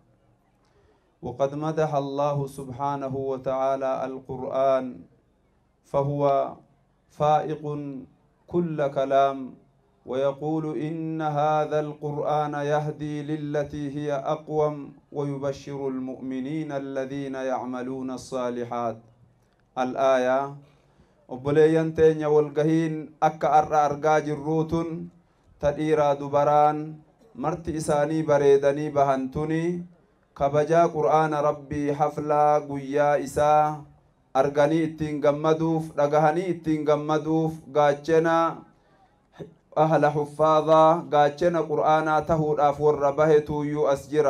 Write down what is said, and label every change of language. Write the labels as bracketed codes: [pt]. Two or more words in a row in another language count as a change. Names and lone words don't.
[ar] وقد مدح الله سبحانه وتعالى القرآن فهو فائق كل كلام، ويقول إن هذا القرآن يهدي للتي هي أقوم ويبشر المؤمنين الذين يعملون الصالحات. [om] الآية obboleeyyan teenya walgahiin akka arra argaa jirruutun tadhiiraa dubaraan marti isaanii bareedanii bahantuni kabajaa qur'aana rabbii haflaa guyyaa isaa arganii ittiin gammaduuf dhagahanii ittiin gammaduuf gaachena [ar] أهل الحفاظ [om] gaachena qur'aanaa tahuudhaaf warra bahetuuyyuu as jira.